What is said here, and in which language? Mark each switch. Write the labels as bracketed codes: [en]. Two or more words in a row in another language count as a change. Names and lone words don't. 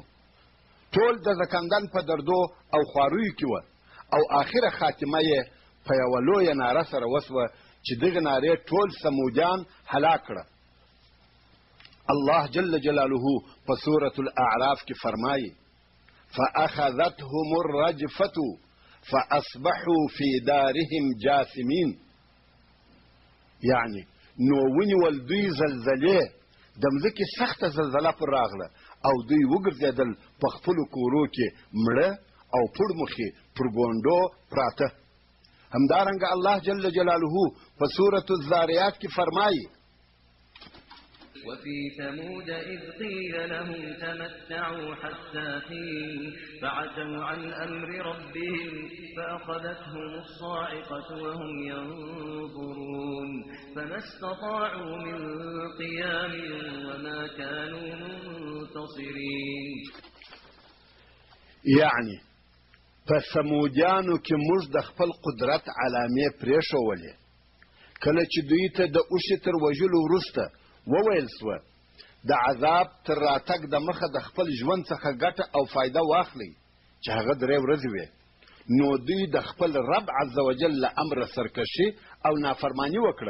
[ps] ټول د زکندن په دردو او خواریو کې وه، او آخره خاتمه یې په یوه لویه ناره سره وسوه چې دغه نارې ټول سمودیان هلاک کړه. الله [ar] جل جلاله [ps] په سورة الاعراف کې فرمایي: [ar] فأخذتهم الرجفة فأصبحوا في دارهم جاثمين. [ps] یعنی نو ونیول دوی زلزلې، د مځکې سخته زلزله پر راغله او دوی وګرځېدل په خپلو کورو کې مړه او پړمخې پر ګونډو پراته. همدارنګه الله [ar] جل جلاله [ps] په سورة الذاريات کې فرمایي: [ar] وفي ثمود إذ قيل لهم تمتعوا حتى حين فعتوا عن أمر ربهم فأخذتهم الصاعقة وهم ينظرون فما استطاعوا من قيام وما كانوا منتصرين. [ps] يعني په سمودیانو کې موږ د خپل قدرت علامې پرېښولې. کله چې دوی ته د اوښې تر وژلو وروسته وویل سوه د عذاب تر راتګ د مخه د خپل ژوند څخه ګټه او فایده واخلئ، چې هغه 3 ورځې وې، نو دوی د خپل رب [ar] عز وجل [ps] له امره سرکشي او نافرماني وکړه.